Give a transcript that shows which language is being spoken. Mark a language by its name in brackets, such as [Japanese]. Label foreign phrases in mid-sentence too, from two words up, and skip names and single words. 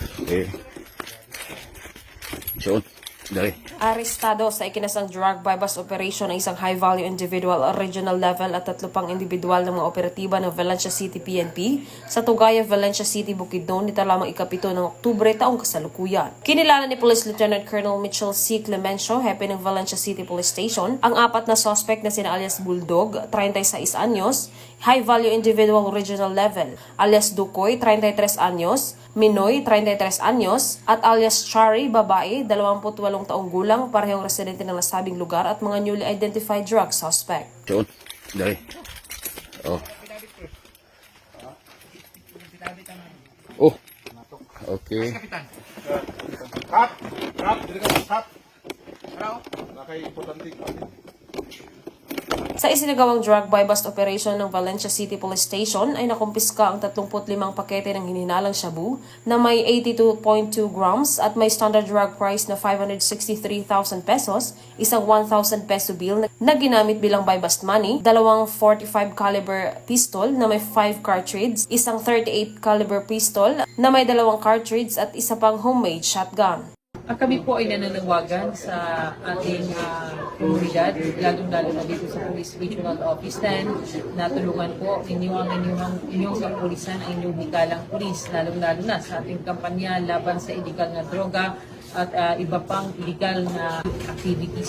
[Cebuano] Okay. So, dali. [Filipino] Arestado sa ikinasang [English] drug bypass operation [Filipino] ng isang [English] high-value individual regional level [Filipino] at 3 pang individual ng mga operatiba ng Valencia City PNP sa Tugaya, Valencia City, Bukidnon nito lamang ikapito ng Oktubre taong kasalukuyan. Kinilala ni Police Lieutenant Colonel Mitchell C. Clemencio, hepe ng Valencia City Police Station, ang 4 na suspect na sina alias Bulldog, 36 anyos, [English] high-value individual regional level, [Filipino] alias Dukoy, 33 anyos, Minoy, 33 anyos, at alias Chari, babae, 28 taong gulang, parehong residente ng nasabing lugar at mga [English] newly identified drug suspect. [Cebuano] So, dali. Oh. Oh. Okay. [English] Cut! Cut! [Cebuano] Dili ka cut! Ano? Nakay importante. [Filipino] Sa isinagawang [English] drug buy-bust operation [Filipino] ng Valencia City Police Station ay nakumpiska ang 35 pakete ng hininalang shabu na may 82.2 grams at may [English] standard drug price [Filipino] na 563,000 pesos, isang 1,000 [English] peso bill [Filipino] na ginamit bilang [English] buy-bust money, [Filipino] dalawang 45 [English] caliber pistol [Filipino] na may 5 cartridge, isang 38 [English] caliber pistol [Filipino] na may 2 cartridge at isa pang [English] homemade shotgun. [Filipino] Kami po ay nananawagan sa ating komunidad, lalong-lalo na dito sa Police Regional Office 10, na tulungan po inyong kapulisan, ang inyong hikalang pulis, lalong-lalo na sa ating kampanya laban sa illegal na droga at iba pang illegal na activities.